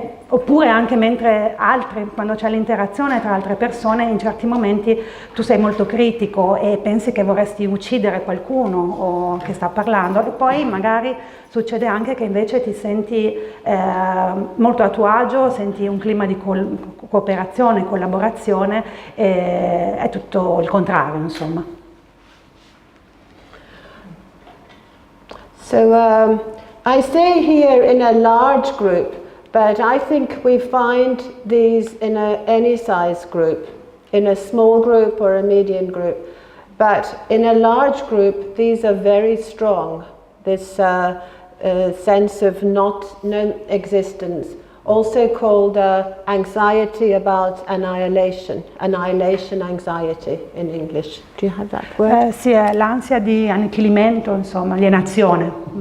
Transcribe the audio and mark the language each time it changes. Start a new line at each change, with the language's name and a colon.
Italian: Oppure anche mentre quando c'è l'interazione tra altre persone, in certi momenti tu sei molto critico e pensi che vorresti uccidere qualcuno o che sta parlando, e poi magari succede anche che invece ti senti molto a tuo agio, senti un clima di cooperazione, collaborazione, è tutto il contrario, insomma.
English: So I say here in a large group, but I think we find these in any size group, in a small group or a medium group. But in a large group, these are very strong, this sense of non-existence, also called anxiety about annihilation anxiety in English. Do you have that word?
Italian: Sì, è l'ansia di annichilimento, insomma, alienazione.